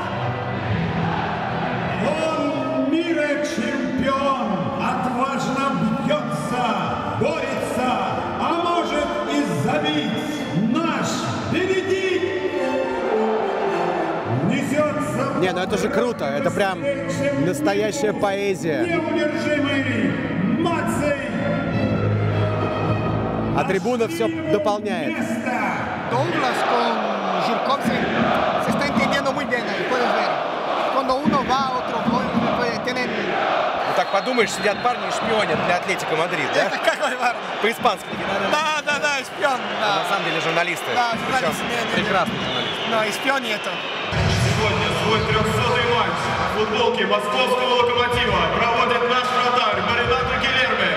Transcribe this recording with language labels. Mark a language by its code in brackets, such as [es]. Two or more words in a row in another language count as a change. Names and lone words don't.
[ru] Он мира-чемпион, отважно бьется, борется, а может и забить. Наш Бенедикт несется... Не, ну это же круто, это прям настоящая поэзия. Неудержимый Мацей. А трибуна все дополняет. [es] Douglas con Jirkovski se está entendiendo muy bien ahí, puedes ver. Cuando uno va, otro tienen... [ru] Ну так подумаешь, сидят парни и шпионят для Атлетико Мадрид, да? Какой парень? По-испански. Да, шпион. Да. На самом деле журналисты. Да, журналисты. Прекрасные журналисты. Да, и шпион это. Сегодня свой 300-й матч в футболке московского «Локомотива» проводит наш вратарь Маринато Гильерме.